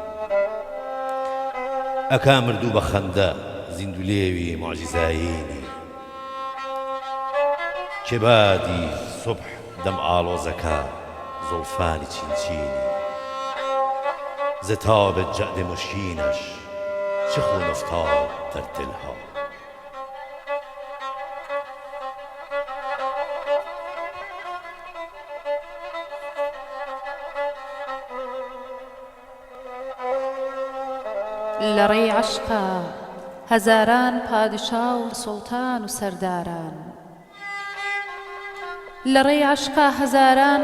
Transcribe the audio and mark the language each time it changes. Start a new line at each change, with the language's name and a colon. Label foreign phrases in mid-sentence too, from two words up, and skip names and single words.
Central Kurdish: ئەکا مردوو بە خەندە زیندولێوی معجزایینی کێبادی سوبح دەم ئاڵۆزەکە زولفانی چینچینی
Persian: زتاب جعد مشکینش چه خون افتاد در دلها
Central Kurdish: لە ڕێی عەشقا هەزاران پادشا و سوڵتان و سەرداران لە ڕێی عەشقا هەزاران